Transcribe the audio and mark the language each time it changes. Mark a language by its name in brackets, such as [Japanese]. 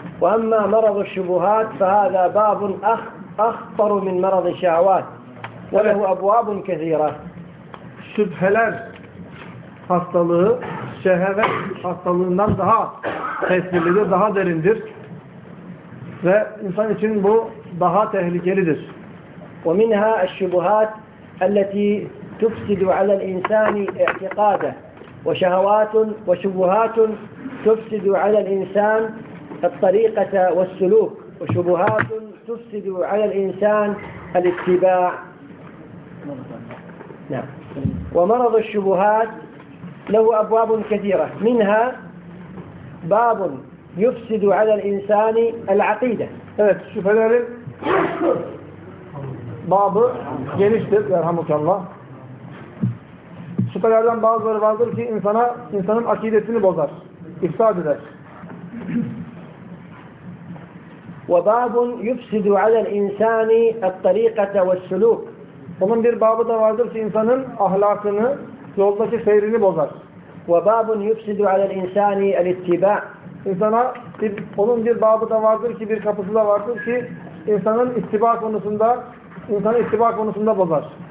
[Arabic] وَأَمَّا مَرَضُ الشُّبُهَاتِ فَهَذَا بَابٌ أَخْطَرُ مِنْ مَرَضِ الشَّهَوَاتِ وله أبواب كثيرة. [Turkish] Şüpheler hastalığı şehvet hastalığından daha tehlikelidir, daha derindir ve insan için bu daha tehlikelidir. [Arabic] ومنها الشبهات التي تفسد على الإنسان اعتقاده وشهوات وشبهات تفسد على الإنسان الطريقة والسلوك وشبهات تفسد على الإنسان الاتباع. نعم. ومرض الشبهات له أبواب كثيرة، منها باب يفسد على الإنسان العقيدة. [Turkish] Evet, şüphelerin babı geniştir, yarhamukallah. Şüphelerden bazıları vardır ki insanın akidesini bozar, ifsad eder. [Arabic] وباب يفسد على الإنسان الطريقة والسلوك. [Turkish] Onun bir babı da vardır ki insanın ahlakını, yoldaki seyrini bozar. [Arabic] وَبَابٌ يُفْسِدُ عَلَى الْاِنْسَانِ الْاِتِّبَاءِ. [Turkish] İnsana, onun bir babı da vardır ki, bir kapısı da vardır ki insanın ittiba konusunda, insanı ittiba konusunda bozar.